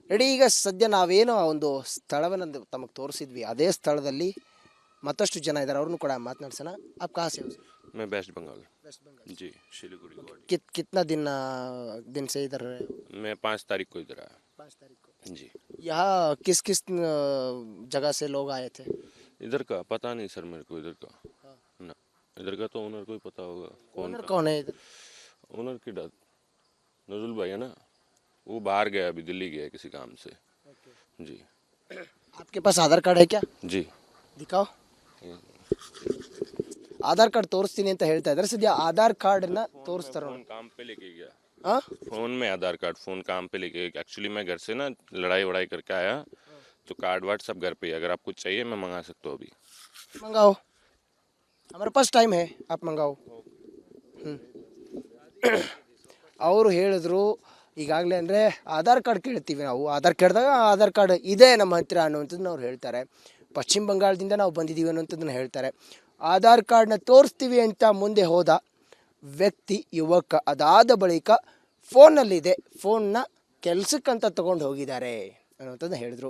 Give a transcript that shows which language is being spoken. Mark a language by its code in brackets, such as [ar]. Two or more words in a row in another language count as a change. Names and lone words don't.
[kn] ರೆಡಿ. ಈಗ ಸದ್ಯ ನಾವೇನೋ ಒಂದು ಸ್ಥಳವನ್ನು ತಮಗೆ ತೋರಿಸಿದ್ವಿ, ಅದೇ ಸ್ಥಳದಲ್ಲಿ ಮತ್ತಷ್ಟು ಜನ ಇದ್ದಾರೆ, ಅವ್ರನ್ನೂ ಕೂಡ ಮಾತನಾಡ್ಸೋಣ. [hi] आप कहाँ से हो सर? मैं वेस्ट बंगाल। वेस्ट बंगाल। जी, शिलीगुड़ी गुवाहाटी। कितना दिन से इधर रहे हो? मैं 5 तारीख को इधर आया। 5 तारीख को। जी। यहाँ किस किस जगह से लोग आए थे? इधर का पता नहीं सर मेरे को, इधर का हाँ। ना, इधर का तो ओनर को ही पता होगा। ओनर कौन है इधर? ओनर की डेथ नजुल भाई है ना, वो बाहर गया, अभी दिल्ली गया किसी काम से। जी। आपके पास आधार कार्ड है क्या? जी। दिखाओ. [kn] ಆಧಾರ್ ಕಾರ್ಡ್ ತೋರಿಸ್ತೀನಿ ಅಂತ ಹೇಳ್ತಾ ಇದ್ದಾರೆ. ಸದ್ಯ ಆಧಾರ್ ಕಾರ್ಡ್ನ ತೋರಿಸ್ತಾರೆ. [hi] फोन काम पे लेके गया। हाँ? फोन में आधार कार्ड, फोन काम पे लेके गया। एक्चुअली मैं घर से ना लड़ाई वड़ाई करके आया, तो कार्ड वार्ड सब घर पे ही। अगर आपको चाहिए मैं मंगा सकता हूँ अभी। मंगाओ, हमारे पास टाइम है, आप मंगाओ. [kn] ಅವರು ಹೇಳಿದ್ರು ಈಗಾಗಲೇ ಅಂದರೆ ಆಧಾರ್ ಕಾರ್ಡ್ ಕೇಳ್ತೀವಿ ನಾವು, ಆಧಾರ್ ಕೇಳಿದಾಗ ಆಧಾರ್ ಕಾರ್ಡ್ ಇದೆ ನಮ್ಮ ಹತ್ತಿರ ಅನ್ನುವಂಥದ್ದನ್ನ ಅವ್ರು ಹೇಳ್ತಾರೆ. ಪಶ್ಚಿಮ ಬಂಗಾಳದಿಂದ ನಾವು ಬಂದಿದ್ದೀವಿ ಅನ್ನುವಂಥದ್ದನ್ನು ಹೇಳ್ತಾರೆ. ಆಧಾರ್ ಕಾರ್ಡ್ನ ತೋರಿಸ್ತೀವಿ ಅಂತ ಮುಂದೆ ಹೋದ ವ್ಯಕ್ತಿ ಯುವಕ ಅದಾದ ಬಳಿಕ ಫೋನ್ನಲ್ಲಿದೆ, ಫೋನ್ನ ಕೆಲಸಕ್ಕಂತ ತೊಗೊಂಡು ಹೋಗಿದ್ದಾರೆ ಅನ್ನುವಂಥದ್ದನ್ನ ಹೇಳಿದ್ರು.